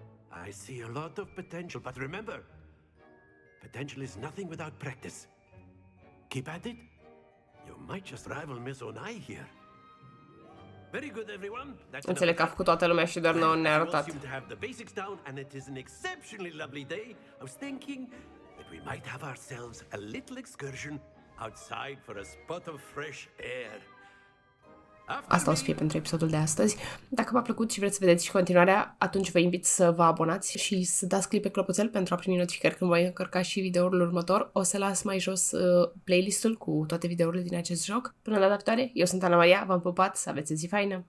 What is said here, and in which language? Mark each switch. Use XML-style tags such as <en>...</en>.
<en>I see a lot of potential, but remember, potential is nothing without practice. Keep at it. You might just rival Miss Onai here. Very good, everyone.</en> <ro>Înțeleg că a făcut toată lumea și doar nouă ne-a arătat.</ro> <en>To have the basics down, and it is an exceptionally lovely day. I was thinking that we might have ourselves a little excursion outside for a spot of fresh air.</en> <ro>Asta o să fie pentru episodul de astăzi. Dacă v-a plăcut și vreți să vedeți și continuarea, atunci vă invit să vă abonați și să dați click pe clopoțel pentru a primi notificări când voi încărca și videoul următor. O să las mai jos playlistul cu toate videourile din acest joc. Până la data viitoare, eu sunt Ana Maria, v-am pupat, să aveți o zi faină!</ro>